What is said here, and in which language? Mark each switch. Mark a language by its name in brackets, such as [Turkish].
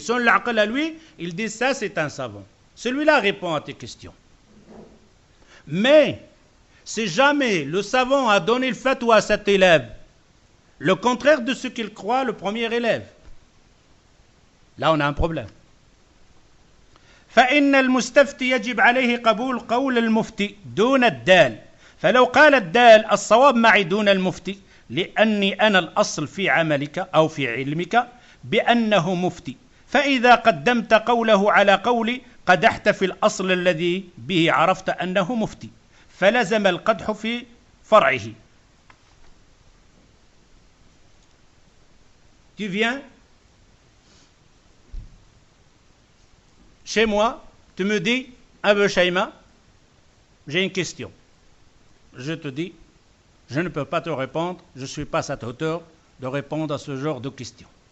[French] Son l'aql à lui, il dit ça, c'est un savant. Celui-là répond à tes questions. Mais si jamais le savant a donné le fatwa à cet élève, le contraire de ce qu'il croit le premier élève, là on a un problème. [Arabic] فإن المستفتي يجب عليه قبول قول المفتي دون الدال فلو قال الدال الصواب معي دون المفتي لأني أنا الأصل في عملك أو في علمك بأنه مفتي فإذا قدمت قوله على قولي قدحت في الأصل الذي به عرفت أنه مفتي فلزم القدح في فرعه. [French] Tu viens chez moi, tu me dis, Abou Shaima, j'ai une question. Je te dis, je ne peux pas te répondre, je ne suis pas à cette hauteur de répondre à ce genre de questions.